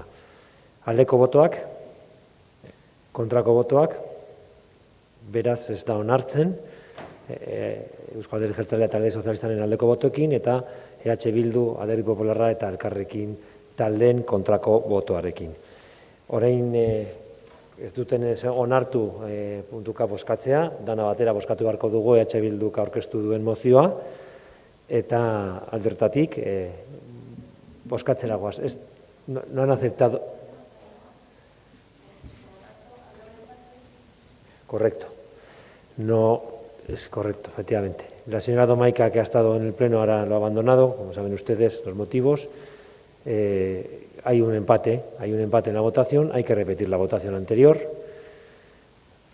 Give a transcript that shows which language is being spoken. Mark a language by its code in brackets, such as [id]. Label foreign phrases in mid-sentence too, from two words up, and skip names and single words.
[eu] Aldeko botoak, kontrako botoak, beraz ez da onartzen Eusko Alderdi Jeltzalea eta Alderdi Sozialistaren aldeko botoekin eta EH Bildu, Alderdi Popularra eta Elkarrekin taldeen kontrako botoarekin. Orain ez duten onartu puntuka bozkatzea, dana batera bozkatu beharko dugu EH Bilduk aurkeztu duen mozioa, eta aldertatik bozkatzera goaz. [es] No han aceptado. Correcto. No es correcto, efectivamente. La señora Domaica, que ha estado en el Pleno, ahora lo ha abandonado, como saben ustedes los motivos. Hay un empate en la votación, hay que repetir la votación anterior.